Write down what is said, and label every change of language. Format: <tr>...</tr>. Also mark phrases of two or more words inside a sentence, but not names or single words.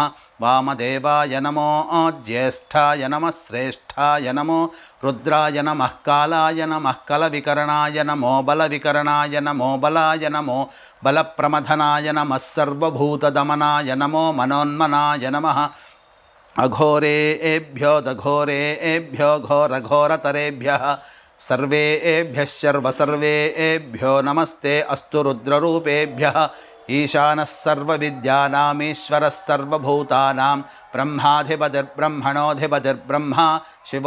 <sa>వామదేవాయ నమో జ్యేష్ఠాయ నమః శ్రేష్ఠాయ నమో రుద్రాయ నమః. కాలాయ నమః కలవికరణాయ నమో బలవికరణాయ నమో బలాయ నమో బలప్రమథనాయ నమః. సర్వభూతదమనాయ నమో మనోన్మనాయ నమః. अघोरेभ्यो दघोरेभ्यो घोरघोरतरेभ्यः सर्वेभ्यः सर्वसर्वेभ्यो नमस्ते अस्तु रुद्ररूपेभ्यः ईशानः सर्वविद्यानामीश्वरः सर्वभूतानां ब्रह्माधिपतिर्ब्रह्मणोऽधिपतिर्ब्रह्मा शिवो</sa>